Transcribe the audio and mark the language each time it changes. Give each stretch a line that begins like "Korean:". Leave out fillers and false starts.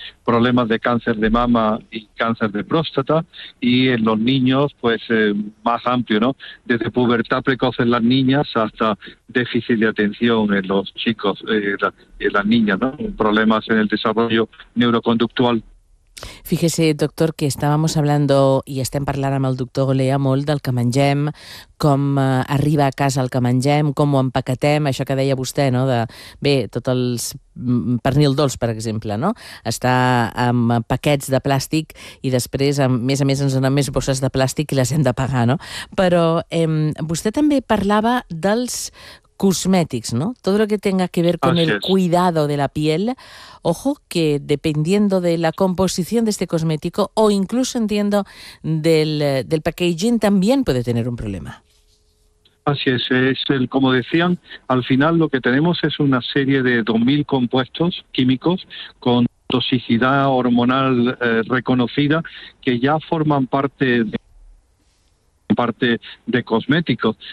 Spanish: Problemas de cáncer de mama y cáncer de próstata, y en los niños, pues más amplio, ¿no? Desde pubertad precoz en las niñas hasta déficit de atención en los chicos, en las niñas, ¿no? Problemas en el desarrollo neuroconductual. Fíjese, doctor,
Catalan: que estàvem parlant i estem parlant amb el doctor Olea molt del que mengem, com arriba a casa el que mengem, com ho empaquetem, això que deia vostè, no? De, bé, tots els pernil dolç, per exemple, no? Està amb paquets de plàstic i després, a més ens donen més bosses de plàstic i les hem de pagar, no? Però vostè també parlava dels cosmetics, ¿no?
Spanish: Todo lo que tenga que ver con Así el es. cuidado de la piel, ojo que dependiendo de la composición de este cosmético o incluso entiendo del packaging también puede tener un problema. Así es el, como decían, al final lo que tenemos es una serie de 2.000 compuestos químicos con toxicidad hormonal reconocida que ya forman parte de cosméticos.